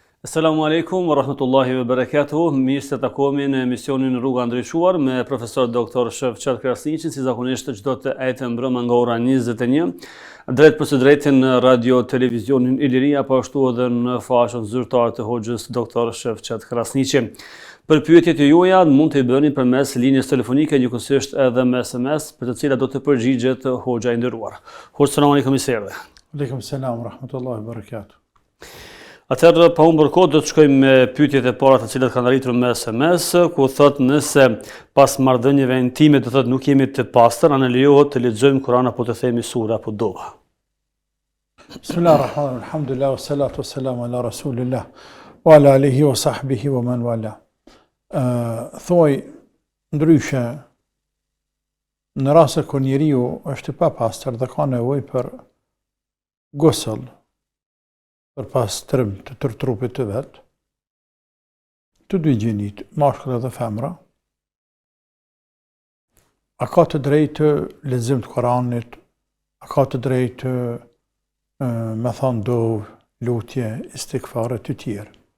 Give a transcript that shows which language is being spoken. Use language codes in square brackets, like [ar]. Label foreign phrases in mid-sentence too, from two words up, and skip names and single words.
[ar] السلام عليكم ورحمة الله وبركاته. [sq] Mirë se takohemi në emisionin Rruga Ndryshuar me profesor doktor Shevqet Krasniqin, si zakonisht çdo të ejtë mbrëmë nga ora 21, drejt për së drejtin në radio televizionin Iliria, po ashtu edhe në faqen zyrtare të hoxhës doktor Shevqet Krasniqi. Për pyetjet e juaja mund të i bëni përmes linjës telefonike, njëkohësisht edhe me SMS, për të cilat do të përgjigjet hoxha i nderuar. Hoxha, [ar] سلام عليكم [sq] i serve. [ar] عليكم السلام ورحمة الله وبركاته. [sq] Atëherë, pa humbur kohë, do të shkojmë me pyetjet e para të cilat kanë arritur me SMS, ku thotë nëse pas marrëdhënieve intime do thotë nuk jemi të pastër, a ne lejohet të lexojmë Kur'an apo të themi sura apo dua? [ar] بسم الله الرحمن الرحيم. الحمد لله والصلاة والسلام على رسول الله وعلى آله وصحبه ومن والى. [sq] Thoj ndryshe në raste kur njeriu është i papastër dhe ka nevojë për gusl, për pastrim të tërë trupit të vetë, të dy gjinit, mashkull dhe femra, a ka të drejtë lexim të Kuranit, a ka të drejtë me thonë dovë, lutje, istikfare të tjerë.